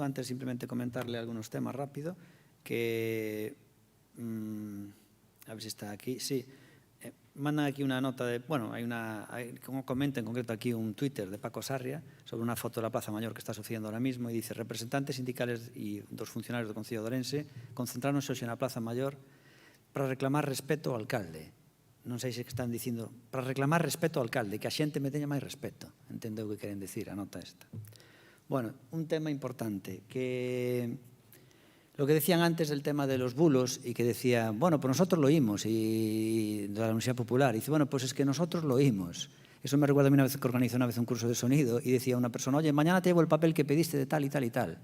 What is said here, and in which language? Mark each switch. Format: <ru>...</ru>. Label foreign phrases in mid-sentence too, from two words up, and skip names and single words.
<es>Antes simplemente comentarle algunos temas rápido. Que, a ver si está aquí. Sí, mandan aquí una nota de... Bueno, como comenta en concreto aquí un Twitter de Paco Sarria sobre una foto de la Plaza Mayor que está sucediendo ahora mismo y dice:</es> <gl>representantes sindicales y dos funcionarios do Concello de Ourense concentráronse hoxe na Plaza Mayor para reclamar respeto ao alcalde. Non sei se están dicindo para reclamar respeto ao alcalde, que a xente me teña máis respeto. Entendeu o que queren decir, a nota esta.</gl> <es>Bueno, un tema importante, que lo que decían antes del tema de los bulos y que decía, bueno, pues nosotros lo oímos, y de la Universidad Popular, y dice, bueno, pues es que nosotros lo oímos. Eso me recuerda a mí una vez que organizé una vez un curso de sonido y decía una persona, oye, mañana te llevo el papel que pediste de tal y tal y tal.</es>